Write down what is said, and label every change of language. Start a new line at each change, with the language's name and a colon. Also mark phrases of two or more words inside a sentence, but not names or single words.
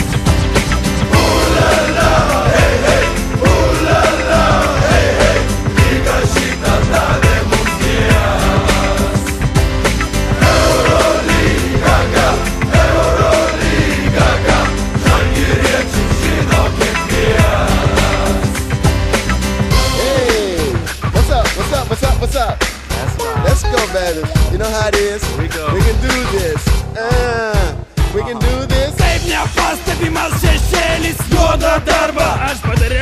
Lithuanian: Ulala, hei, hei, ulala, hei, hei, lyga šitą davė mums Dievas. Eurolyga, žalgiriečių žino kiekvienas.
English: Hey, what's up? Let's go, baby. You know how it is. We can do this. We can do this.
Lithuanian: Kaip nepastebimas šešėlis, juodą darbą aš